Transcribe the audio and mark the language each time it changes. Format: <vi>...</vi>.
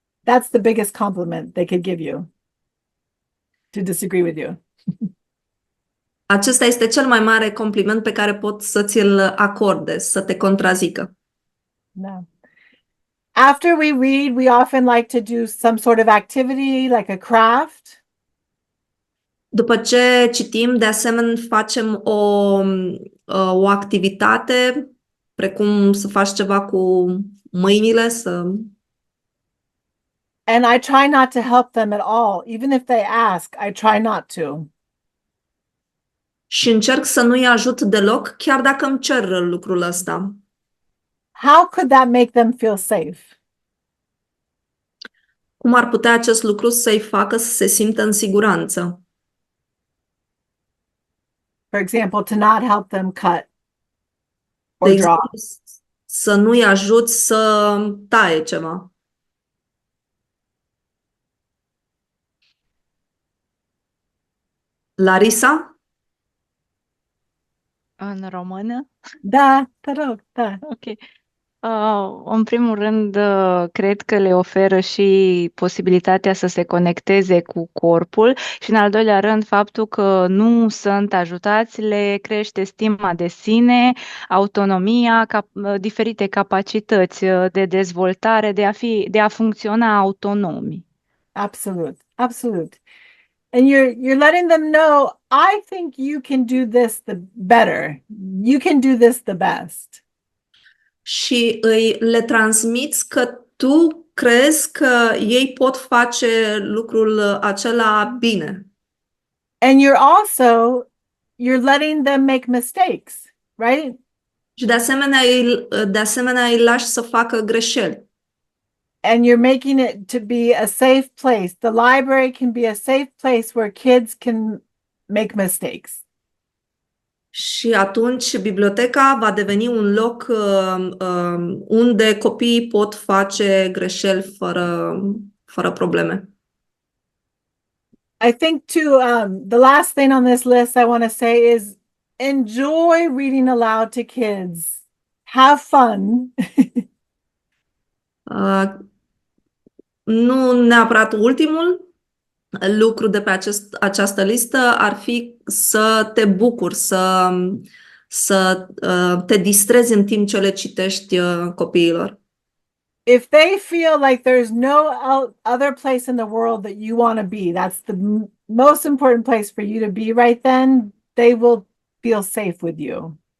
<en>That's the biggest compliment they could give you, to disagree with you.</en> <ro>Acesta este cel mai mare compliment pe care pot să ți-l acorde, să te contrazică.</ro> <en>No. After we read, we often like to do some sort of activity, like a craft.</en> <ro>După ce citim, de asemenea, facem o o activitate, precum să faci ceva cu mâinile,</ro> <en>And I try not to help them at all. Even if they ask, I try not to.</en> <ro>și încerc să nu-i ajut deloc, chiar dacă îmi cer lucrul ăsta.</ro> <en>How could that make them feel safe?</en> <ro>Cum ar putea acest lucru să-i facă să se simtă în siguranță?</ro> <en>For example, to not help them cut</en> <ro>De</ro> <en>or draw.</en> <ro>exemplu, să nu-i ajut să taie ceva. Larisa? În română? Da, te rog, da. Ok. În primul rând, cred că le oferă și posibilitatea să se conecteze cu corpul și, în al doilea rând, faptul că nu sunt ajutați le crește stima de sine, autonomia, diferite capacități de dezvoltare, de a funcționa autonomi.</ro> <en>Absolute, absolute. And you're letting them know, I think you can do this the better. You can do this the best.</en> <ro>Și le transmiți că tu crezi că ei pot face lucrul acela bine.</ro> <en>And you're letting them make mistakes, right?</en> <ro>Și de asemenea îi lași să facă greșeli.</ro> <en>And you're making it to be a safe place. The library can be a safe place where kids can make mistakes.</en> <ro>Și atunci biblioteca va deveni un loc unde copiii pot face greșeli fără probleme.</ro> <en>I think too, the last thing on this list I want to say is enjoy reading aloud to kids. Have fun.</en> <ro>Nu neapărat ultimul lucru de pe această listă ar fi să te bucuri, să te distrezi în timp ce le citești copiilor.</ro> <en>If they feel like there's no other place in the world that you want to be, that's the most important place for you to be right then, they will feel safe with you.</en>